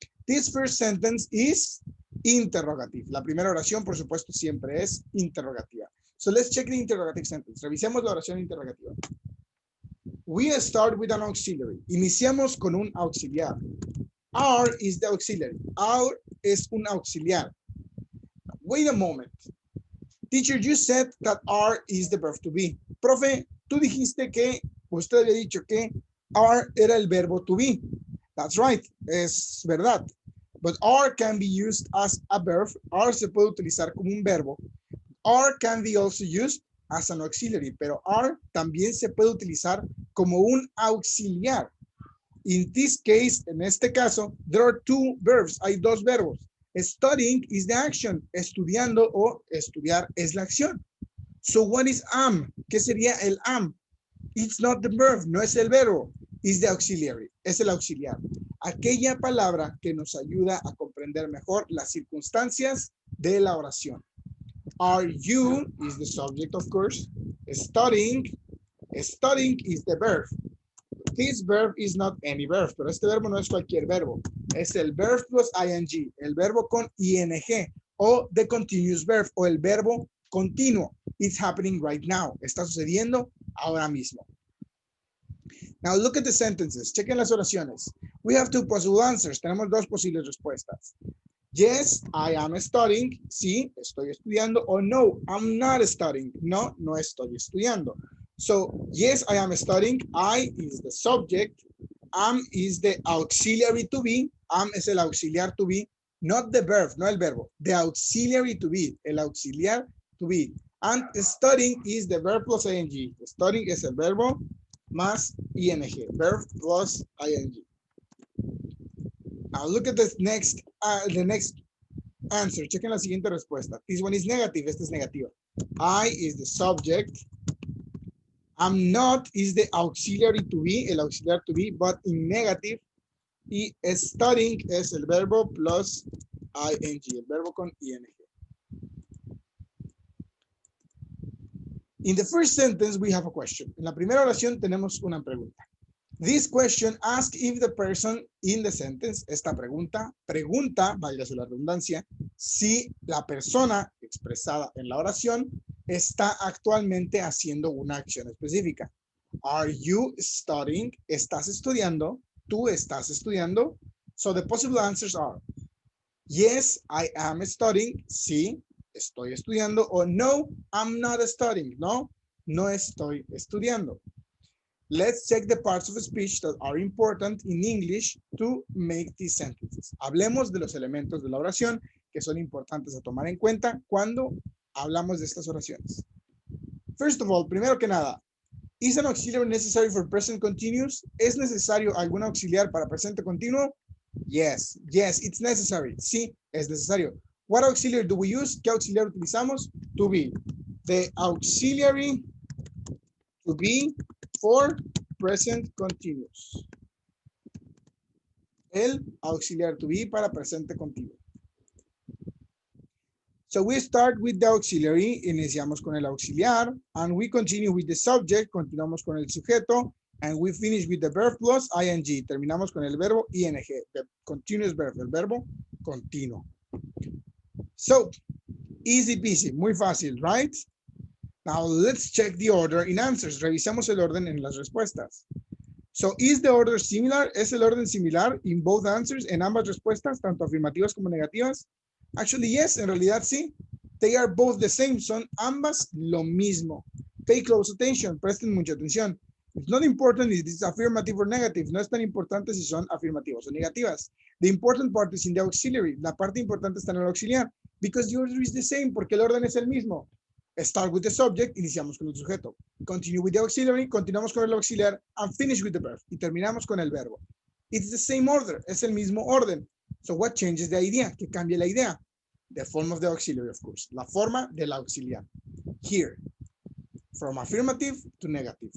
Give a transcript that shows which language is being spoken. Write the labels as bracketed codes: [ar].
[en] This first sentence is interrogative. [es] La primera oración, por supuesto, siempre es interrogativa. [en] So let's check the interrogative sentence. [es] Revisemos la oración interrogativa. [en] We start with an auxiliary. [es] Iniciamos con un auxiliar. [en] Are is the auxiliary. [es] Are es un auxiliar. [en] Wait a moment. Teacher, you said that are is the verb to be. [es] Profe, tú dijiste que, usted había dicho que are era el verbo to be. [en] That's right. [es] Es verdad. [en] But are can be used as a verb. [es] Are se puede utilizar como un verbo. [en] Are can be also used as an auxiliary. [es] Pero are también se puede utilizar como un auxiliar. [en] In this case, [es] en este caso, [en] there are two verbs. [es] Hay dos verbos. [en] Studying is the action. [es] Estudiando o estudiar es la acción. [en] So what is am? [es] ¿Qué sería el am? [en] It's not the verb. [es] No es el verbo. [en] It's the auxiliary. [es] Es el auxiliar. Aquella palabra que nos ayuda a comprender mejor las circunstancias de la oración. [en] Are you is the subject, of course. Studying is the verb. This verb is not any verb, [es] pero este verbo no es cualquier verbo. Es el verb plus ing, el verbo con ing, o [en] the continuous verb, [es] o el verbo continuo. [en] It's happening right now. [es] Está sucediendo ahora mismo. [en] Now look at the sentences. [es] Chequen las oraciones. [en] We have two possible answers. [es] Tenemos dos posibles respuestas. [en] Yes, I am studying. [es] Sí, estoy estudiando. O no, [en] I'm not studying. [es] No, no estoy estudiando. [en] So, yes, I am studying. I is the subject. Am is the auxiliary to be. Am [es] es el auxiliar [en] to be. Not the verb, [es] no el verbo. [en] The auxiliary to be. [es] El auxiliar to be. [en] And studying is the verb plus ing. [es] Studying es el verbo más ing. [en] Verb plus ing. Now look at the next answer. [es] Chequen la siguiente respuesta. [en] This one is negative. [es] Esta es negativa. [en] I is the subject. I'm not is the auxiliary to be, [es] el auxiliar to be, [en] but in negative. [es] Y studying es el verbo plus ing, el verbo con ing. [en] In the first sentence, we have a question. [es] En la primera oración tenemos una pregunta. [en] This question asks if the person in the sentence, [es] esta pregunta, valga la redundancia, si la persona expresada en la oración está actualmente haciendo una acción específica. [en] Are you studying? [es] ¿Estás estudiando? ¿Tú estás estudiando? [en] So the possible answers are, yes, I am studying. [es] Sí, estoy estudiando. O no, [en] I'm not studying. [es] No, no estoy estudiando. [en] Let's check the parts of speech that are important in English to make these sentences. [es] Hablemos de los elementos de la oración que son importantes a tomar en cuenta cuando hablamos de estas oraciones. [en] First of all, [es] primero que nada, [en] is an auxiliary necessary for present continuous? [es] ¿Es necesario algún auxiliar para presente continuo? [en] Yes, it's necessary. [es] Sí, es necesario. [en] What auxiliary do we use? [es] ¿Qué auxiliar utilizamos? [en] To be. The auxiliary to be for present continuous. [es] El auxiliar to be para presente continuo. [en] So we start with the auxiliary, [es] iniciamos con el auxiliar, [en] and we continue with the subject, [es] continuamos con el sujeto, [en] and we finish with the verb plus ing, [es] terminamos con el verbo ing, [en] the continuous verb, [es] el verbo continuo. [en] So, easy peasy, [es] muy fácil, [en] right? Now let's check the order in answers, [es] revisamos el orden en las respuestas. [en] So, is the order similar? [es] ¿Es el orden similar [en] in both answers, [es] en ambas respuestas, tanto afirmativas como negativas? [en] Actually, yes, [es] en realidad sí. [en] They are both the same, [es] son ambas lo mismo. [en] Pay close attention, [es] presten mucha atención. [en] It's not important if it's affirmative or negative. [es] No es tan importante si son afirmativas o negativas. [en] The important part is in the auxiliary. [es] La parte importante está en el auxiliar. [en] Because the order is the same, [es] porque el orden es el mismo. [en] Start with the subject, [es] iniciamos con el sujeto. [en] Continue with the auxiliary, [es] continuamos con el auxiliar, [en] and finish with the verb. [es] Y terminamos con el verbo. [en] It's the same order, [es] es el mismo orden. [en] So what changes the idea? [es] ¿Qué cambia la idea? [en] The form of the auxiliary, of course. [es] La forma del auxiliar. [en] Here. From affirmative to negative.